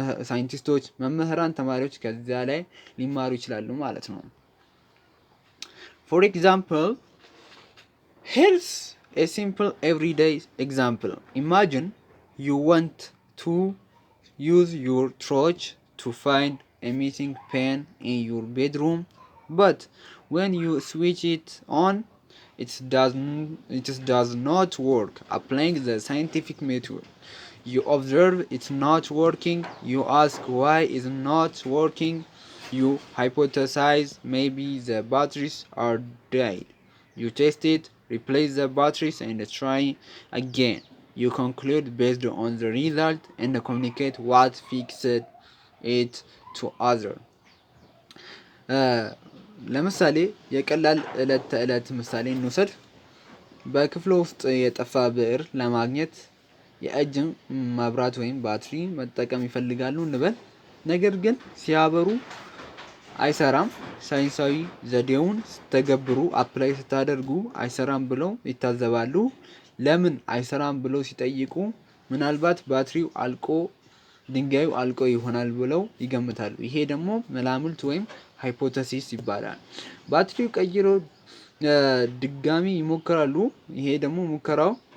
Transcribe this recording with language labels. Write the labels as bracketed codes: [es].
[am] ሳይንቲስቶች መምህራን ተማሪዎች ከዚያ ላይ ሊማሩ ይችላሉ ማለት ነው። [en] For example, here's a simple everyday example. Imagine you want to use your torch to find a missing pen in your bedroom, but when you switch it on, it does not work. Applying the scientific method, you observe it's not working, you ask why it's not working, you hypothesize maybe the batteries are dead, you test it, replace the batteries and try again. You conclude based on the result and communicate what fixed it to other. [am] ለምሳሌ የቀላል ዕለት ተዕለት ምሳሌ እንውሰድ። በክፍሉ ውስጥ የጠፋ ብዕር ለማግኘት የእጅ መብራት ወይም ባትሪ መጠቀም ይፈልጋሉ እንበል። ነገር ግን ሲያበሩ አይሰራም። ሳይንሳዊ ዘዴውን ስተገብሩ አፕላይ ስታደርጉ አይሰራም ብለው ይታዘባሉ። ለምን አይሰራም ብለው ሲጠይቁ ምናልባት ባትሪው አልቆ ድንጋዩ አልቆ ይሆናል ብለው ይገምታሉ። ይሄ ደግሞ መላምልት ወይም ሃይፖቴሲስ ይባላል። ባትሪው ቀይሮ ድጋሚ ይሞክራሉ። ይሄ ደግሞ ሙከራው